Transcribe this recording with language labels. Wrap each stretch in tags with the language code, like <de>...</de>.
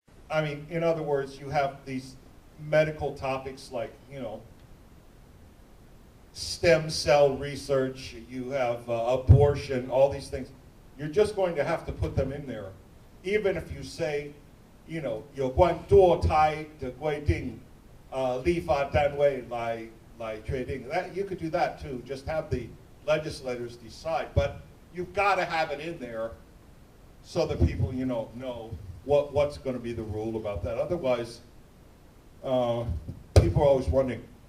<en>I mean, in other words, you have these medical topics like, you know, stem cell research, you have abortion, all these things. You're just going to have to put them in there. Even if you say, you know,</en> <zh>有关堕胎的规定，立法单位来确定.</zh> <en>That you could do that too. Just have the legislators decide. But you've got to have it in there so that people, you know what's going to be the rule about that. Otherwise, people are always wondering.</en>